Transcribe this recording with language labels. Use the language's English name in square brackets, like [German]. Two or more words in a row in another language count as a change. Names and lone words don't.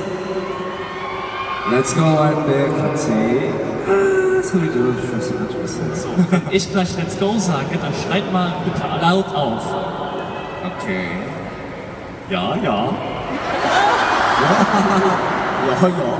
[English] Let's go [Korean] 할 때 같이 소리 들어주셨으면 좋겠어요. [German] So, wenn ich gleich [English] Let's Go [German] sage, dann schreit mal bitte laut auf. Okay. Ja, ja. Ja, ja.